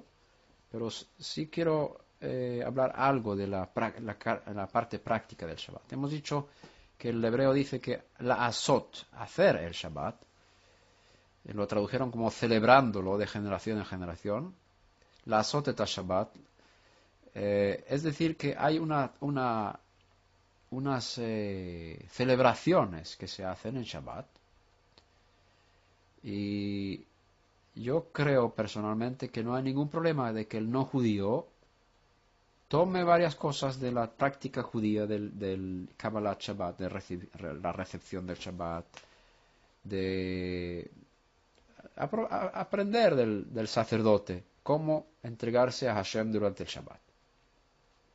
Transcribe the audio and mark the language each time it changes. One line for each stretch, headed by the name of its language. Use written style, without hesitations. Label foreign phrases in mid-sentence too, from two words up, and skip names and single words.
Spanish: Pero sí quiero hablar algo de la parte práctica del Shabbat. Hemos dicho que el hebreo dice que
Hebrew: לעשות,
Spanish: hacer el Shabbat, lo tradujeron como celebrándolo de generación en generación.
Hebrew: לעשות את שבת,
Spanish: es decir, que hay unas celebraciones que se hacen en Shabbat, y yo creo personalmente que no hay ningún problema de que el no judío tome varias cosas de la práctica judía del
Hebrew: קבלת שבת,
Spanish: de la recepción del Shabbat, de aprender del sacerdote cómo entregarse a Hashem durante el Shabbat.